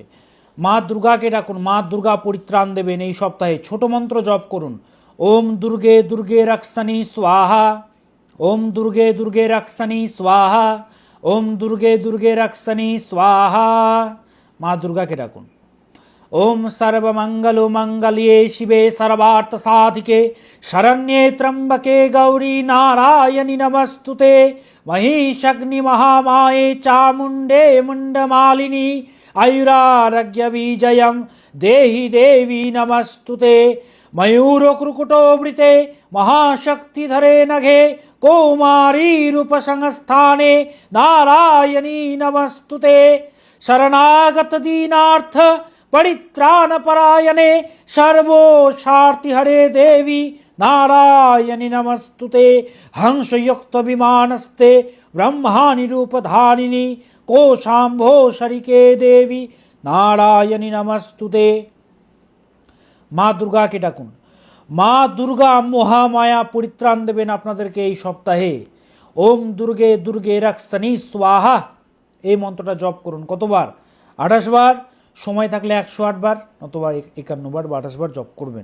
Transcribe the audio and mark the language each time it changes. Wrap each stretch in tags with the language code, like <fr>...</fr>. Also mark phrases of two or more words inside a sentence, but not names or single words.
<bn>মা দুর্গাকে ডাকুন, মা দুর্গা পরিত্রাণ দেবেন এই সপ্তাহে। ছোট মন্ত্র জপ করুন,</bn> <sa>ওম দুর্গে দুর্গে রক্ষানি স্বাহা, ওম দুর্গে দুর্গে রক্ষানি স্বাহা, ওম দুর্গে দুর্গে রক্ষানি স্বাহা।</sa> <bn>মা দুর্গাকে ডাকুন।</bn> <sa>ওম সর্বমঙ্গল মঙ্গলে শিবে সর্বার্থ সাধিকে শরণ্যে ত্র্যম্বকে গৌরী নারায়ণী নমস্তুতে মহিষগ্নি মহামায়ে চামুণ্ডে মুণ্ডমালিনী আয়ুরারোগ্য বিজয়ম দেহি দেবী নমস্তুতে ময়ূরকুকুটবৃতে মহাশক্তিধরে নঘে কৌমারী রূপসংস্থানে নারায়ণী নমস্তুতে শরণাগত দীনার্থ परित्राण परायणे सर्वोशार्ति हरे देवी नारायणी नमस्तुते हंसयुक्त विमानस्ते ब्रह्माणि रूपधारिणी कोशाम्भो शरिके देवी नारायणी नमस्तुते।</sa> <bn>মা দুর্গাকে ডাকুন, মা দুর্গা মহামায়া পরিত্রাণ দেবেন আপনাদেরকে এই সপ্তাহে।</bn> <sa>ওম দুর্গে দুর্গে রক্ষানি স্বাহা,</sa> <bn>এই মন্ত্রটা জপ করুন। কতবার? 28 বার, সময় থাকলে 108 বার, অথবা 51 বার বা 28 বার জপ করবেন।</bn>